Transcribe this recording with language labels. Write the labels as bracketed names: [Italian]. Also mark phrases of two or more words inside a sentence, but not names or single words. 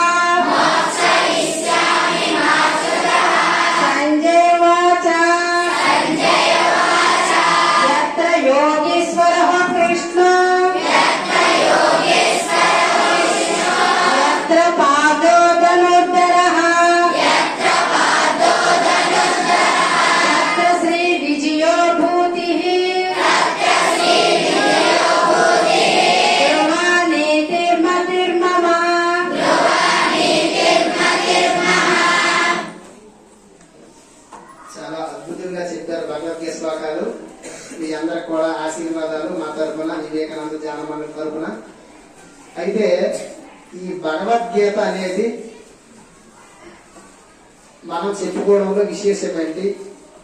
[Sanskrit] सञ्जय उवाच यत्र योगीश्वरः कृष्णो यत्र पादो धनुर्धरः तत्र श्रीविजयो भूतिः ध्रुवनीतिर्मतिर्मम [Telugu] చాలా అద్భుతంగా చెప్పారు భగవద్గీత శ్లోకాలు. మీ అందరికి కూడా ఆశీర్వాదాలు మా తరపున, వివేకానంద ధ్యాన మండలి తరపున. అయితే ఈ భగవద్గీత అనేది మనం చెప్పుకోవడంలో విశేషం ఏంటి?